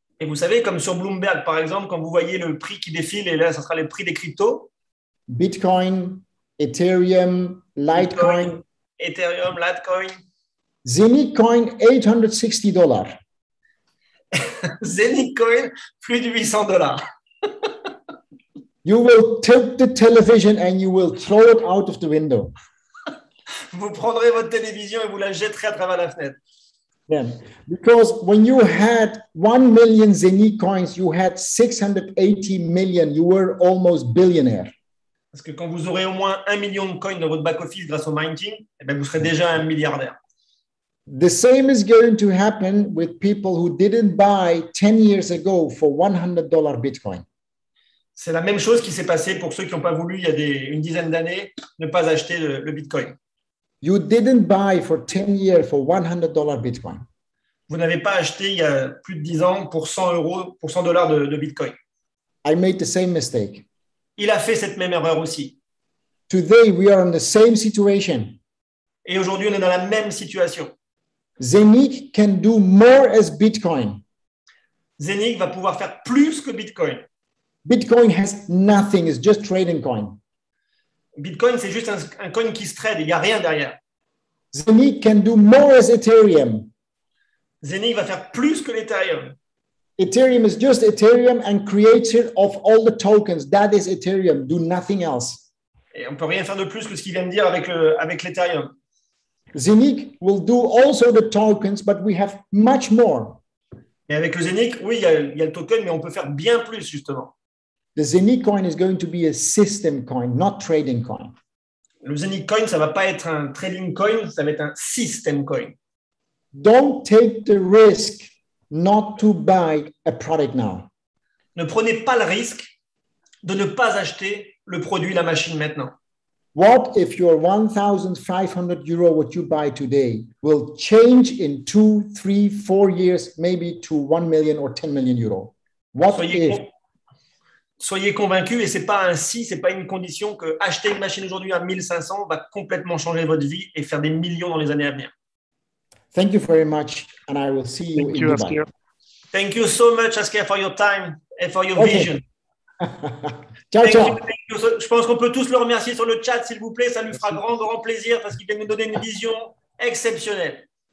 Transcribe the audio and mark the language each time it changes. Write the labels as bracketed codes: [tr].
[fr] et vous savez, comme sur Bloomberg, par exemple, quand vous voyez le prix qui défile, et là, ça sera le prix des cryptos, Bitcoin, Ethereum, Litecoin, Ethereum, Litecoin, Zenith Coin, $860. Zenith Coin, plus de $800. [en] You will tilt the television and you will throw it out of the window. [fr] Vous prendrez votre télévision et vous la jetterez à travers la fenêtre. [en] Yeah. Because when you had 1 million Zenith coins, you had 680 million. You were almost billionaire. [fr] Parce que quand vous aurez au moins 1 million de coins dans votre back-office grâce au minting, eh bien, vous serez déjà un milliardaire. [en] The same is going to happen with people who didn't buy 10 years ago for $100 Bitcoin. [fr] C'est la même chose qui s'est passée pour ceux qui n'ont pas voulu, il y a une dizaine d'années, ne pas acheter le Bitcoin. [en] You didn't buy for 10 years for $100 Bitcoin. [fr] Vous n'avez pas acheté il y a plus de 10 ans pour 100 euros, pour $100 de Bitcoin. [en] I made the same mistake. [fr] Il a fait cette même erreur aussi. [en] Today, we are in the same situation. [fr] Et aujourd'hui, on est dans la même situation. [en] Zenith can do more as Bitcoin. [fr] Zenith va pouvoir faire plus que Bitcoin. [en] Bitcoin has nothing, it's just trading coin. [fr] Bitcoin, c'est juste un coin qui se trade, il n'y a rien derrière. [en] Zenith can do more as Ethereum. [fr] Zenith va faire plus que l'Ethereum. [en] Ethereum is just Ethereum and creator of all the tokens. That is Ethereum. Do nothing else. [fr] Et on ne peut rien faire de plus que ce qu'il vient de dire avec l'Ethereum. [en] Zenith will do also the tokens, but we have much more. [fr] Et avec le Zenith, oui, il y a le token, mais on peut faire bien plus, justement. [en] The Zenith coin is going to be a system coin, not trading coin. [fr] Le Zenith Coin, ça ne va pas être un trading coin, ça va être un system coin. [en] Don't take the risk not to buy a product now. [fr] Ne prenez pas le risque de ne pas acheter le produit, la machine maintenant. [en] What if your 1,500 euro, what you buy today, will change in 2, 3, 4 years, maybe to 1 million or 10 million euro? What if? [fr] Soyez convaincus, et ce n'est pas un si, ce n'est pas une condition que acheter une machine aujourd'hui à 1500 va complètement changer votre vie et faire des millions dans les années à venir. [en] Thank you very much, and I will see you in Dubai. Asker. Thank you so much, Asker, for your time and for your vision. [it] Ciao, ciao. [en] Thank you. [fr] Je pense qu'on peut tous le remercier sur le chat, s'il vous plaît. Ça lui fera grand plaisir parce qu'il vient nous donner une vision exceptionnelle.